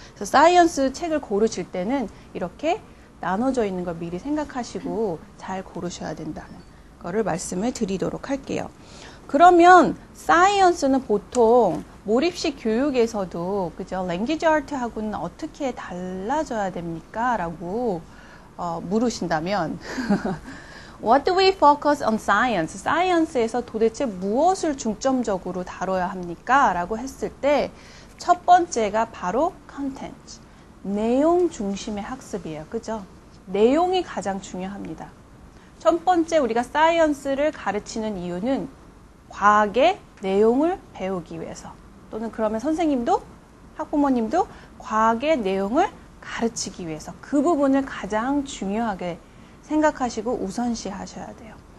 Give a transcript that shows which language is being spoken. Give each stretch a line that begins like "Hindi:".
Korean: 그래서 사이언스 책을 고르실 때는 이렇게 나눠져 있는 걸 미리 생각하시고 잘 고르셔야 된다는 거를 말씀을 드리도록 할게요. 그러면 사이언스는 보통 몰입식 교육에서도, 그죠? 랭귀지 아트하고는 어떻게 달라져야 됩니까? 라고 물으신다면
English: What do we focus on science?
Korean: 사이언스에서 도대체 무엇을 중점적으로 다뤄야 합니까? 라고 했을 때 첫 번째가 바로 content, 내용 중심의 학습이에요. 그죠? 내용이 가장 중요합니다. 첫 번째 우리가 사이언스를 가르치는 이유는 과학의 내용을 배우기 위해서, 또는 그러면 선생님도 학부모님도 과학의 내용을 가르치기 위해서 그 부분을 가장 중요하게 생각하시고 우선시 하셔야 돼요.